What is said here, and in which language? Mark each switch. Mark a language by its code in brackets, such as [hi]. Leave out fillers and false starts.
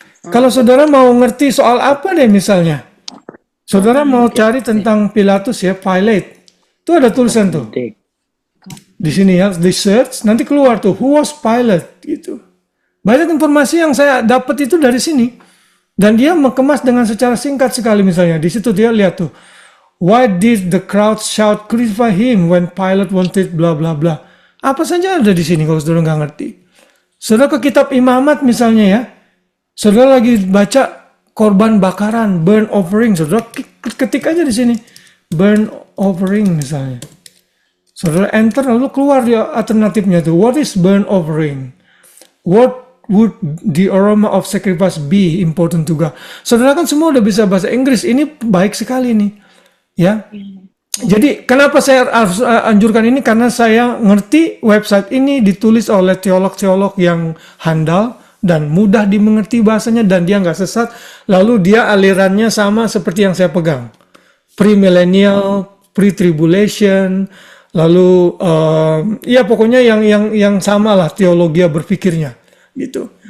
[id] Kalau saudara mau ngerti soal apa deh misalnya. Saudara mau cari tentang Pilatus ya, Pilate. Itu ada tulisan tuh. Di sini ya, di search, nanti keluar tuh, [en] who was Pilate [id] gitu. Banyak informasi yang saya dapat itu dari sini. Dan dia mengemas dengan secara singkat sekali misalnya. Di situ dia lihat tuh. [en] Why did the crowd shout crucify him when Pilate wanted bla bla bla? [id] Apa saja ada di sini kalau saudara nggak ngerti. Saudara ke kitab Imamat misalnya ya. Saudara lagi baca korban bakaran, burn offering. Saudara ketik aja di sini. Burn offering misalnya. Saudara enter lalu keluar dia alternatifnya tuh. [en] What is burn offering? What would the aroma of sacrifice be important to God? [id] Saudara kan semua udah bisa bahasa Inggris. Ini baik sekali nih. Ya, jadi kenapa saya harus anjurkan ini? Karena saya ngerti website ini ditulis oleh teolog-teolog yang handal dan mudah dimengerti bahasanya dan dia nggak sesat. Lalu dia alirannya sama seperti yang saya pegang, pre-millennial, pre-tribulation, lalu ya pokoknya yang sama lah teologi berpikirnya gitu.